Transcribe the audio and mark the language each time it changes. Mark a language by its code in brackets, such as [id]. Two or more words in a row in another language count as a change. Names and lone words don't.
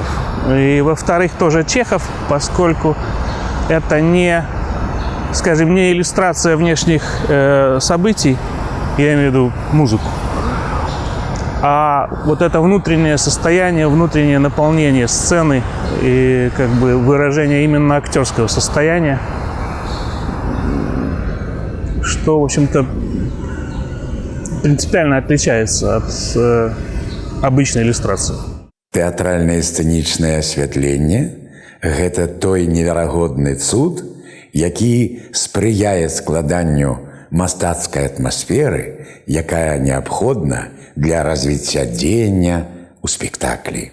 [ru] И, во-вторых, тоже Чехов, поскольку это не, скажем, не иллюстрация внешних событий, я имею в виду музыку, а вот это внутреннее состояние, внутреннее наполнение сцены и как бы выражение именно актерского состояния, что, в общем-то, принципиально отличается от обычной иллюстрации. [be] Тэатральнае сцэнічнае асвятленне – гэта той неверагодны цуд, які спрыяе складанню мастацкай атмасферы, якая неабходна для развіцця дзеяння ў спектаклі.